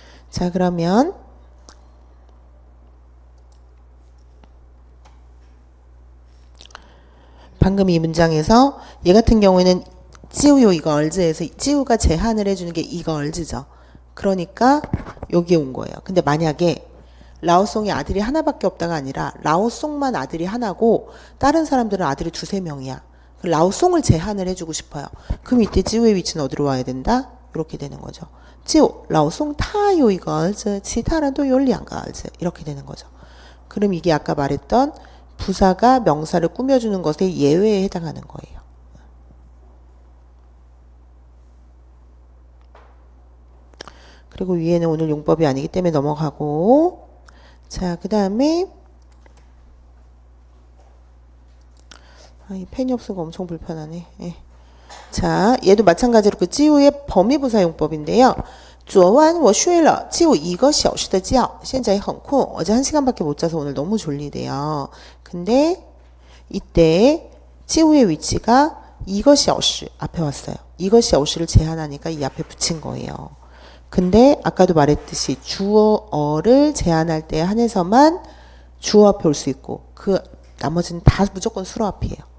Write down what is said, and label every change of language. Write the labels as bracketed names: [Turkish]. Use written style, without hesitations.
[Korean] 자, 그러면 방금 이 문장에서 얘 같은 경우에는 지우요 이거 얼즈에서 지우가 제한을 해주는 게 이거 얼즈죠. 그러니까 여기에 온 거예요. 근데 만약에 라오송이 아들이 하나밖에 없다가 아니라 라오송만 아들이 하나고 다른 사람들은 아들이 2-3명이야. 라오송을 제한을 해주고 싶어요. 그럼 이때 지우의 위치는 어디로 와야 된다? 이렇게 되는 거죠. [Chinese] 就老宋他有一个儿子其他人都有两个儿子 [Korean] 이렇게 되는 거죠. 그럼 이게 아까 말했던 부사가 명사를 꾸며주는 것의 예외에 해당하는 거예요. 그리고 위에는 오늘 용법이 아니기 때문에 넘어가고, 자, 그 다음에 이 펜이 없어서 엄청 불편하네. 예. 자, 얘도 마찬가지로 그 찌우의 범위부사 용법인데요. [Chinese] 昨晚我睡了只有1个小时的觉现在很困 [Korean] 어제 1시간밖에 못 자서 오늘 너무 졸리대요. 근데 이때 찌우의 위치가 1个小时 앞에 왔어요. 1个小时를 제한하니까 이 앞에 붙인 거예요. 근데 아까도 말했듯이 주어를 제한할 때 한해서만 주어 앞에 올 수 있고 그 나머지는 다 무조건 수로 앞이에요.